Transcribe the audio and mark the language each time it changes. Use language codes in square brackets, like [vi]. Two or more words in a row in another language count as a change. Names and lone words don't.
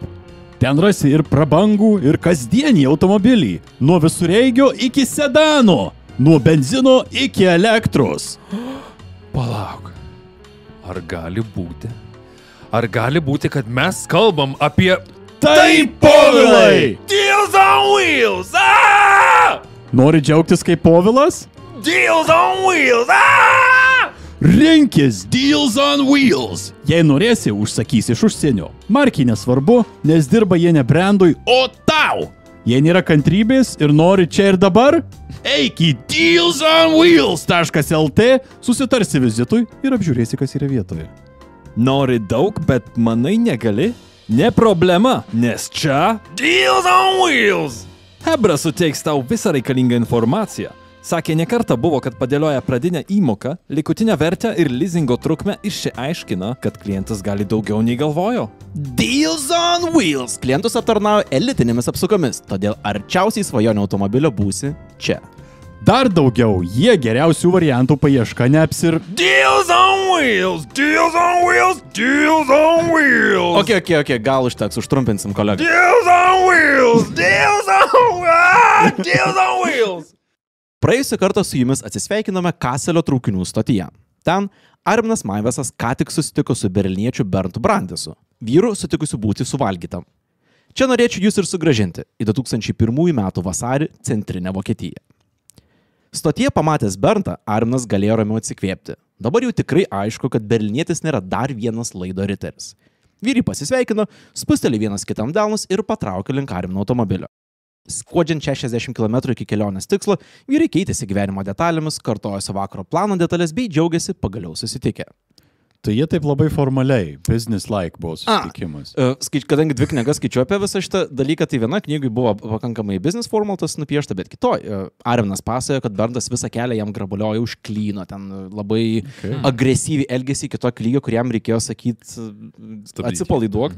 [lt] Ten rasi ir prabangų, ir kasdienį automobilį. Nuo visureigio iki sedano. Nuo benzino iki elektros. Palauk. Ar gali būti, kad mes kalbam apie... Taip, Povilai! Deals on wheels! Ah! Nori džiaugtis kaip Povilas? Deals on wheels! Ah! Rinkis Deals on Wheels. Jei norėsi, užsakys iš užsienio. Markiai nesvarbu, nes dirba jie ne brandui, o tau. Jei nėra kantrybės ir nori čia ir dabar, eik į dealsonwheels.lt, susitarsi vizitui ir apžiūrėsi, kas yra vietoje. Nori daug, bet manai negali? Ne problema, nes čia Deals on wheels! Hebra suteiks tau visą reikalingą informaciją. Sakė, ne kartą buvo, kad padėlioja pradinę įmoką, likutinę vertę ir leasingo trukmę išsiaiškina, kad klientas gali daugiau nei galvojo. Deals on Wheels klientus aptarnauja elitinėmis apsukomis, todėl arčiausiai svajonių automobilio būsi čia. Dar daugiau, jie geriausių variantų paieška neapsir... Deals on wheels! Deals on wheels! Deals on wheels! Ok, gal užteks, užtrumpinsim kolegą. Deals on wheels! Deals on wheels! Deals on wheels! Praėjusią kartą su jumis atsisveikinome Kaselio traukinių stotyje. Ten Arminas Maivesas ką tik susitiko su berliniečiu Berntu Brandesu, vyru sutikusiu būti suvalgytam. Čia norėčiau jūs ir sugrąžinti į 2001 metų vasarį centrinę Vokietiją. Stotyje pamatęs Berntą, Arminas galėjo ramiau atsikvėpti. Dabar jau tikrai aišku, kad berlinietis nėra dar vienas laido riteris. Vyrai pasisveikino, spusteli vienas kitam delnus ir patraukė link Armino automobilio. Skuodžiant 60 km iki kelionės tikslo, vyrai keitėsi gyvenimo detalėmis, kartojosi vakaro plano detalės bei džiaugiasi pagaliau susitikę. Tai jie taip labai formaliai, business-like buvo susitikimas. Kadangi 2 knygas skaičiu apie visą šitą dalyką, tai viena knygai buvo pakankamai business formatas nupiešta, bet kitoj. Arminas pasakojo, kad Berntas visą kelią jam grabuliojo už klyno, ten labai agresyviai elgėsi kito lygio, kuriam reikėjo sakyti atsipalaiduok.